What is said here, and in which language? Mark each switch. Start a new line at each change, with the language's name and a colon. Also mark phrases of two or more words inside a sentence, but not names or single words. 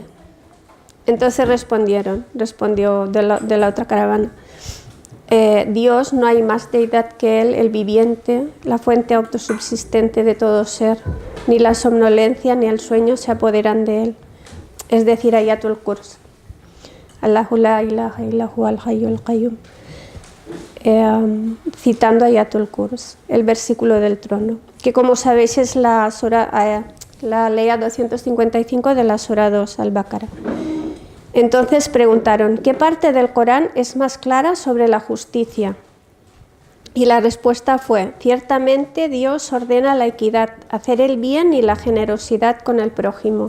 Spanish: Entonces respondió de la otra caravana, Dios, no hay más deidad que Él, el viviente, la fuente autosubsistente de todo ser, ni la somnolencia ni el sueño se apoderan de Él, es decir, Ayatul Kursi.
Arabic: الله لا إله إلا هو الحي القيوم,
Spanish: citando Ayatul Kursi, el versículo del trono, que como sabéis es la leya 255 de la Sura 2 al-Baqara. Entonces preguntaron, ¿qué parte del Corán es más clara sobre la justicia? Y la respuesta fue, ciertamente Dios ordena la equidad, hacer el bien y la generosidad con el prójimo.